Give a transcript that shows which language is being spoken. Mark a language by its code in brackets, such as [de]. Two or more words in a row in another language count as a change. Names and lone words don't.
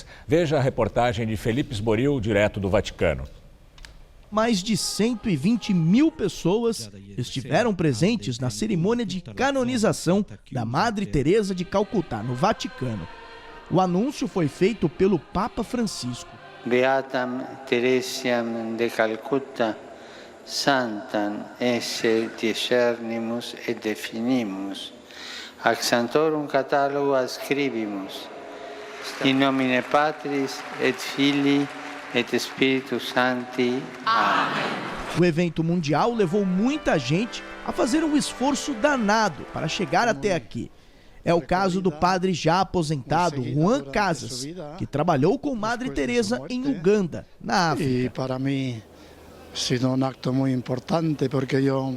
[pt] Veja a reportagem de Felipe Esboril, direto do Vaticano. Mais de 120 mil pessoas estiveram presentes na cerimônia de canonização da Madre Teresa de Calcutá, no Vaticano. O anúncio foi feito pelo Papa Francisco. [la] Beatam Teresiam de Calcutta, santam esse discernimus et definimus, ac santorum catalogo ascribimus, in nomine Patris et Filii et Spiritus Sancti. Amém. [pt] O evento mundial levou muita gente a fazer um esforço danado para chegar até aqui. É o caso do padre já aposentado Juan Casas, que trabalhou com Madre Teresa em Uganda, na África. E para mim, sido um ato muito importante porque eu...